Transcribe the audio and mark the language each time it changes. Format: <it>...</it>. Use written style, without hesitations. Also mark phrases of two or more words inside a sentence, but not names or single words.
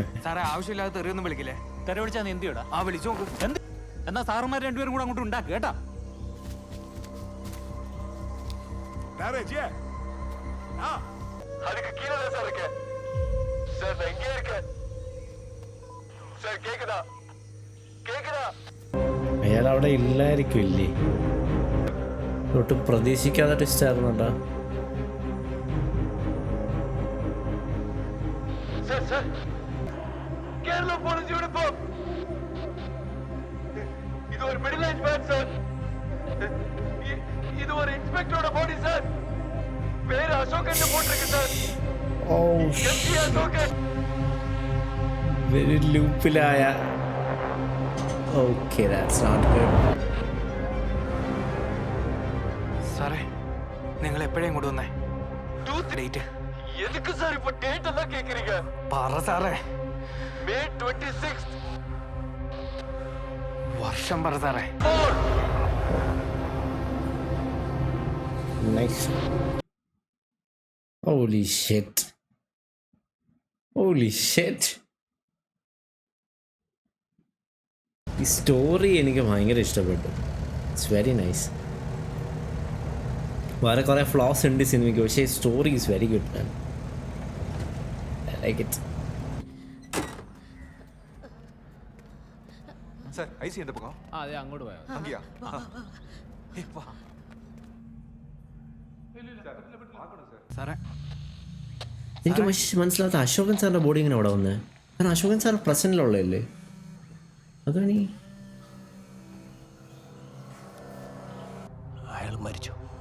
<ml>സാറേ ആവശ്യമില്ലാതെ തെറിയൊന്നും വിളിക്കില്ലേ? തെറി വിളിച്ചാൽ നീ എന്ത് ചെയ്യടാ? ആ വിളിച്ചു നോക്ക്. എന്ത്? എന്നാ സാറുമാർ രണ്ടുപേരും കൂടെ അങ്ങോട്ട് ഉണ്ടാക്കുക കേട്ടാ.</ml> <ta>அதுக்கு கீழே தான் சார் இருக்கேன். சார் நான் இங்கே இருக்கேன். சார் கேக்குதா?</ta> <ml>കേക്കുതാ? അയാൾ അവിടെ ഇല്ലായിരിക്കും ഇല്ലേ? ഒട്ടും പ്രതീക്ഷിക്കാതെ ട്വിസ്റ്റ് ആയിരുന്നുണ്ടാ.</ml> <ta>சார் சார், கேரளா</ta> <en>police uniform.</en> <ta>இது ஒரு</ta> <en>middle age man</en> <ta>சார். இது ஒரு இன்ஸ்பெக்டரோட பாடி சார். பேர் அசோக் என்று போட்டிருக்கு சார். Oh எம்ஜி அசோகன்.</ta> <ml>വെരി ലൂപ്പിലായ.</ml> <en>Okay, that's not good.</en> <ml>സാറേ നിങ്ങൾ എപ്പോഴേ ഇങ്ങോട്ട് വന്നേ? ഡേറ്റ്</ml> <ta>எதுக்கு சார் இப்ப டேட் எல்லாம் கேக்குறீங்க?</ta> <ml>പറ സാറേ.</ml> <en>May 26th.</en> <ml>വർഷം പറ സാറേ.</ml> <en>Nice. Holy shit. Holy shit.</en> <ml>ഈ സ്റ്റോറി എനിക്ക് ഭയങ്കര ഇഷ്ടപ്പെട്ടു.</ml> <en>it's very nice. വേറെ കുറേ ഫ്ലോസ് ഉണ്ട് സിനിമയ്ക്ക്, പക്ഷേ story is very good man. I like it.</en> <ta>சார் ஐசி எந்த பக்கம்?</ta> <ml>അതെ അങ്ങോട്ട് പോയാ</ml> <ta>அங்கேயா?</ta> <ml>സാറേ എനിക്ക് മനസ്സിലാത്ത അശോകൻ സാറിൻ്റെ ബോഡി ഇങ്ങനെ അവിടെ വന്നേ. കാരണം അശോകൻ സാർ പ്രസൻറ്റിലുള്ളതല്ലേ? അതാണ് ഈ അയാൾ മരിച്ചു.</ml>